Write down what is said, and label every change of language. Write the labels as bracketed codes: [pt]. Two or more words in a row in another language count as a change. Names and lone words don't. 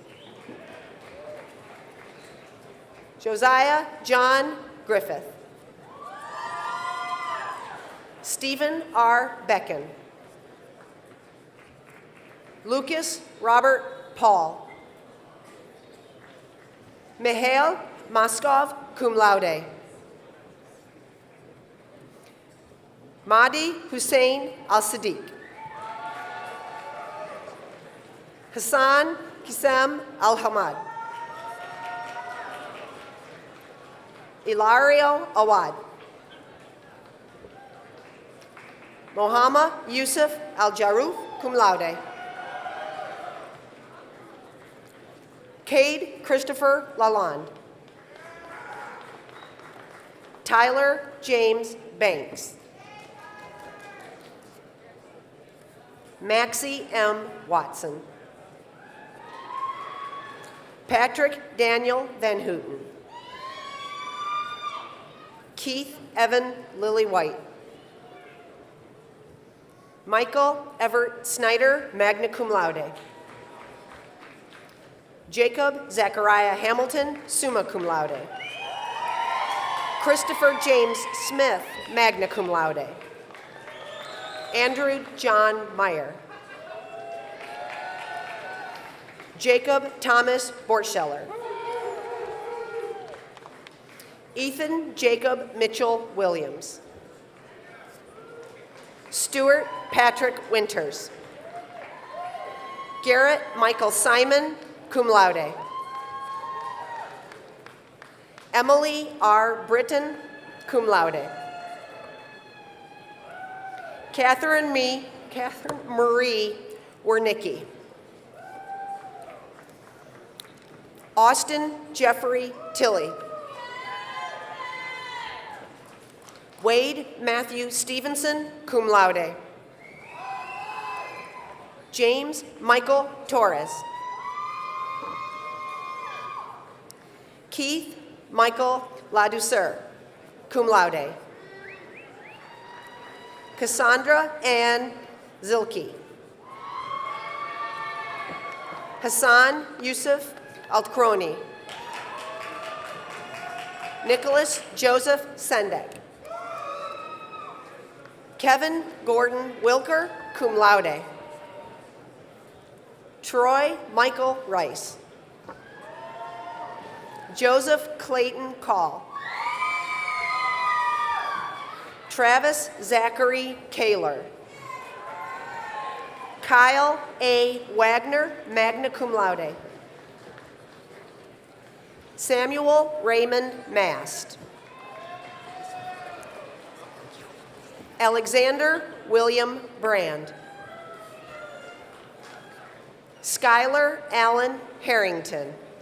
[en] Josiah John Griffith. Stephen R. Becken. Lucas Robert Paul. Mihail Moskov, [la] cum laude. [en] Mahdi Hussein Al-Sadiq. Hassan Kisem Al-Hamad. Ilario Awad. Mohammed Yusuf Al-Jaruf, [la] cum laude. [en] Cade Christopher Lalonde. Tyler James Banks. Maxie M. Watson. Patrick Daniel Van Houten. Keith Evan Lily White. Michael Everett Snyder, [la] magna cum laude. [en] Jacob Zachariah Hamilton, [la] summa cum laude. [en] Christopher James Smith, [la] magna cum laude. [en] Andrew John Meyer. Jacob Thomas Bortscheller. Ethan Jacob Mitchell Williams. Stuart Patrick Winters. Garrett Michael Simon, [la] cum laude. [en] Emily R. Britton, [la] cum laude. [en] Catherine Marie Wernicki. Austin Jeffrey Tilley. Wade Matthew Stevenson, [la] cum laude. [en] James Michael Torres. Keith Michael Ladouceur, [la] cum laude. [en] Cassandra Ann Zilke. Hassan Yusuf Altkroni. Nicholas Joseph Sendek. Kevin Gordon Wilker, [la] cum laude. [en] Troy Michael Rice. Joseph Clayton Call. Travis Zachary Kaler. Kyle A. Wagner, [la] magna cum laude. [en] Samuel Raymond Mast. Alexander William Brand. Skylar Allen Harrington.